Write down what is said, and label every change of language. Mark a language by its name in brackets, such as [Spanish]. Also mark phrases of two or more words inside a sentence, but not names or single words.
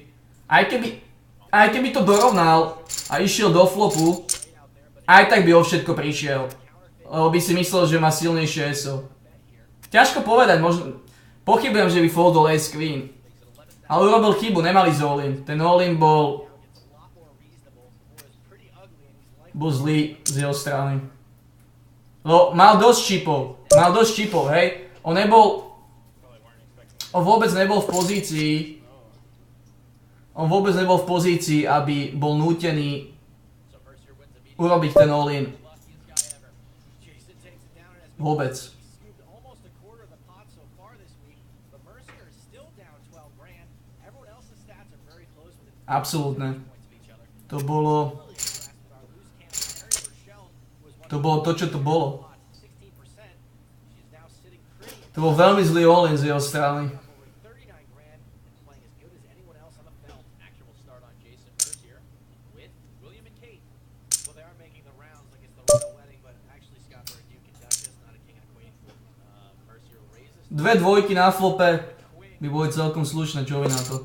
[Slovak] Aj keby to dorovnal a išiel do flopu, aj tak by o všetko prišiel. Lebo by si myslel, že má silnejšie SO. Ťažko povedať, možno... Pochybujem, že by foldol [English] Ace Queen. [Slovak] Ale urobil chybu, nemali z all-in. Ten all-in bol zlý z jeho strany. Lebo mal dosť čipov, hej. On vôbec nebol v pozícii, aby bol nútený urobiť ten all-in. Vôbec. Absolútne. To bolo to, čo to bolo. To bol veľmi zlý all-in z jeho strany. Dve dvojky na flope by boli celkom slušné, čo vy na to?